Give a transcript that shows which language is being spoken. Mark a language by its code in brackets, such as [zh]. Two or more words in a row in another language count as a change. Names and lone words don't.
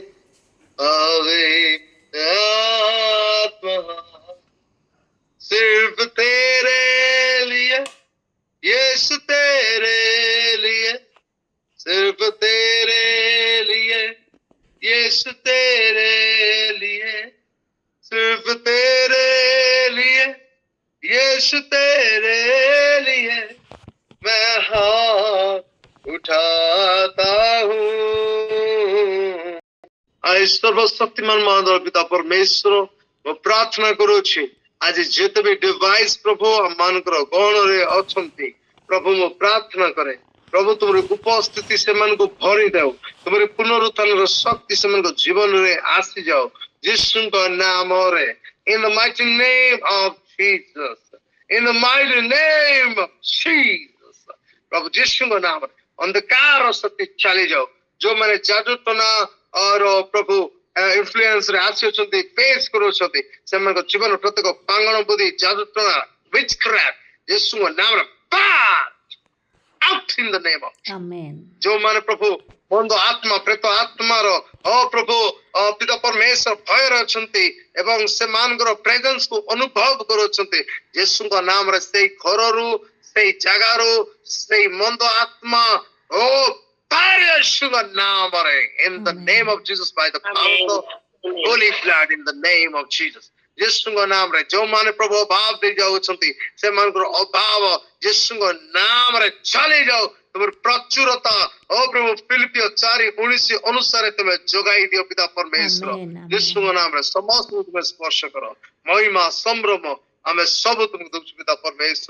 [hi] पवित्र आत्मा सिर्फ तेरे लिए, यीशु तेरे लिए, सिर्फ तेरे लिए, यीशु तेरे लिए, सिर्फ तेरे लिए, यीशु तेरे लिए मैं हाथ उठाता हूँ। आइ सर्वशक्तिमान महान पिता परमेश्वर [or] ମୁଁ ପ୍ରାର୍ଥନା କରୁଛି ଆଜି ଯେତେ ବି ଡିଭାଇସ୍ ପ୍ରଭୁ ଆମମାନଙ୍କର ଗହଣରେ ଅଛନ୍ତି, ପ୍ରଭୁ ମୁଁ ପ୍ରାର୍ଥନା କରେ ପ୍ରଭୁ ତୁମର ଉପସ୍ଥିତି ସେମାନଙ୍କୁ ଭରି ଦେଉ, ତୁମର ପୁନରୁତ୍ଥାନର ଶକ୍ତି ସେମାନଙ୍କ ଜୀବନରେ ଆସିଯାଉ ଯୀଶୁଙ୍କ ନାମରେ। [en] In the mighty name of Jesus, in the mighty name of Jesus, [or] ପ୍ରଭୁ ଯୀଶୁଙ୍କ ନାମରେ ଅନ୍ଧକାର ଶକ୍ତି ଚାଲିଯାଉ। ଯୋଉମାନେ ଯାଜୁଟନା ପ୍ରଭୁ ଇନଫ୍ଲୁଏନ୍ସ ରେ ଆସିଅଛନ୍ତି, ଫେସ୍ କରୁଛନ୍ତି, ସେମାନଙ୍କ ଜୀବନ ପ୍ରତ୍ୟେକ ପାଙ୍ଗଣ ବୁଦ୍ଧି ଯାଦୁଟଣା witchcraft ଯୀଶୁଙ୍କ ନାମରେ [en] out in the name of Amen. [or] ଯୋଉମାନେ ପ୍ରଭୁ ବନ୍ଧ ଆତ୍ମା ପ୍ରେତ ଆତ୍ମାର ପ୍ରଭୁ ପିତା ପରମେଶ୍ୱର ଭୟରେ ଅଛନ୍ତି ଏବଂ ସେମାନଙ୍କର ପ୍ରେଜେନ୍ସ କୁ ଅନୁଭବ କରୁଛନ୍ତି, ଯୀଶୁଙ୍କ ନାମରେ ସେଇ ଘରରୁ, ସେଇ ଜାଗାରୁ, ସେଇ ମନ୍ଦ ଆତ୍ମା ଯୀଶୁଙ୍କ ନାମରେ [en] in the name of Jesus, by the power of the holy blood, in the name of Jesus, [or] ଯୀଶୁଙ୍କ ନାମରେ ଯୋଉମାନେ ପ୍ରଭୁ ଅଭାବ ଦେଇ ଯାଉଛନ୍ତି ସେମାନଙ୍କର ଅଭାବ ଯୀଶୁଙ୍କ ନାମରେ ଚାଲିଯାଉ। ତୁମର ପ୍ରଚୁରତା ପ୍ରଭୁ ଫିଲିପିଓ 4:19 ଅନୁସାରେ ତୁମେ ଯୋଗାଇ ଦିଅ ପିତା ପରମେଶ୍ୱର। ଯୀଶୁଙ୍କ ନାମରେ ସମସ୍ତଙ୍କୁ ତୁମେ ସ୍ପର୍ଶ କର। ମହିମା ସମ୍ଭ୍ରମ ଆମେ ସବୁ ତୁମକୁ ଦେଉଛୁ ପିତା ପରମେଶ୍ୱର।